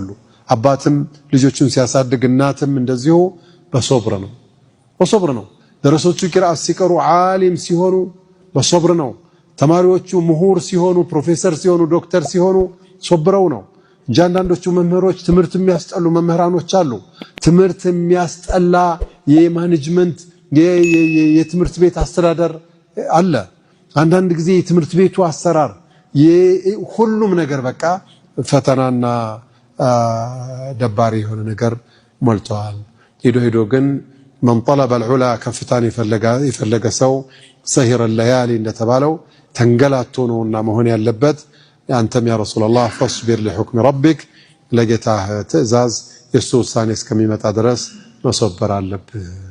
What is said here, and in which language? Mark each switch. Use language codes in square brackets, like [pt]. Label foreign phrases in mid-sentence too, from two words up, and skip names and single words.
[am] አባትም ልጆቹን ሲያሳድግ እናትም እንደዚሁ በሶብር ነው። ደረሶቹ ቂራአት ሲቀሩ ዓሊም ሲሆኑ በሶብር ነው። ተማሪዎቹ ምሁር ሲሆኑ ፕሮፌሰር ሲሆኑ ዶክተር ሲሆኑ ሶብረው ነው እንጂ አንዳንዶቹ መምህሮች ትምህርት የሚያስጠሉ መምህራኖች አሉ። ትምህርት የሚያስጠላ የማኔጅመንት የትምህርት ቤት አስተዳደር አለ። አንዳንድ ጊዜ የትምህርት ቤቱ አሰራር ሁሉም ነገር በቃ ፈተናና ደባሪ የሆነ ነገር ሞልቷል። ሄዶ ግን [ar] من طلب العلا [am] ከፍታን የፈለገ ሰው [ar] سهر الليالي [am] እንደተባለው ተንገላቶ ነውና መሆን ያለበት። አንተም [ar] يا رسول الله فاصبر لحكم ربك [am] ለጌታህ ትእዛዝ የሱ ውሳኔ እስከሚመጣ ድረስ መሰበር አለብህ።